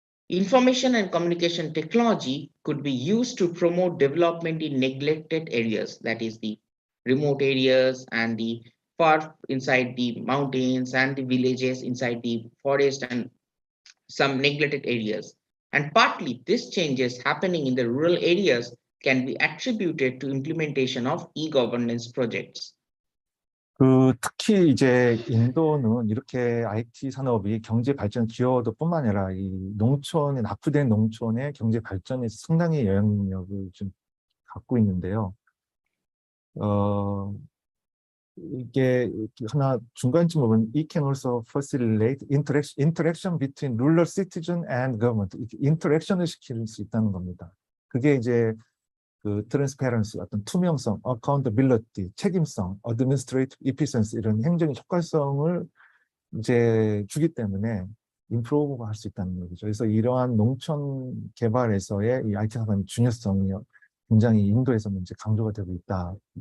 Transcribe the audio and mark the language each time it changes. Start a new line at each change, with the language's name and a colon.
English: Information and communication technology could be used to promote development in neglected areas, that is the remote areas and the far inside the mountains and the villages inside the forest and some neglected areas. And partly this changes happening in the rural areas can be attributed to implementation of e-governance projects.
Korean: 특히 이제 인도는 이렇게 IT 산업이 경제 발전 기여도 뿐만 아니라 이 농촌의 낙후된 농촌의 경제 발전에 상당히 영향력을 좀 갖고 있는데요. 이게 하나 중간쯤 보면
English: it can also facilitate interaction between rural citizen and government.
Korean: 인터랙션을 시킬 수 있다는 겁니다. 그게 이제 그 트랜스페런시, 어떤 투명성, 어카운터빌리티, 책임성, 어드미니스트레이티브 이피션시 이런 행정의 효과성을 이제 주기 때문에 임프로브가 할 수 있다는 얘기죠. 그래서 이러한 농촌 개발에서의 이 IT 산업의 중요성이 굉장히 인도에서는 이제 강조가 되고 있다.